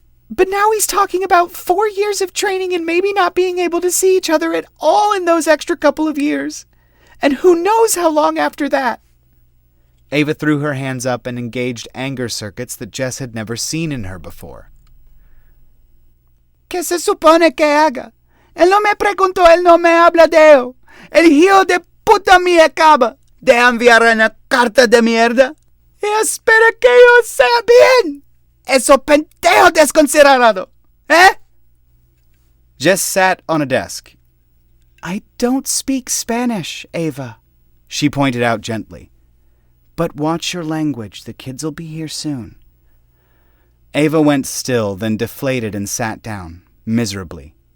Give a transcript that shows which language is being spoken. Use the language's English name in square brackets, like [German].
[English] But now he's talking about 4 years of training and maybe not being able to see each other at all in those extra couple of years. And who knows how long after that. Ava threw her hands up and engaged anger circuits that Jess had never seen in her before. [Spanish] ¿Qué se supone que haga? Él no me preguntó, él no me habla de él. El hijo de puta me acaba de enviar una carta de mierda. Y espera que yo sea bien. Eso pendejo desconsiderado. Eh? [English] Jess sat on a desk. I don't speak Spanish, Ava, she pointed out gently. But watch your language. The kids'll be here soon. Ava went still, then deflated and sat down, miserably.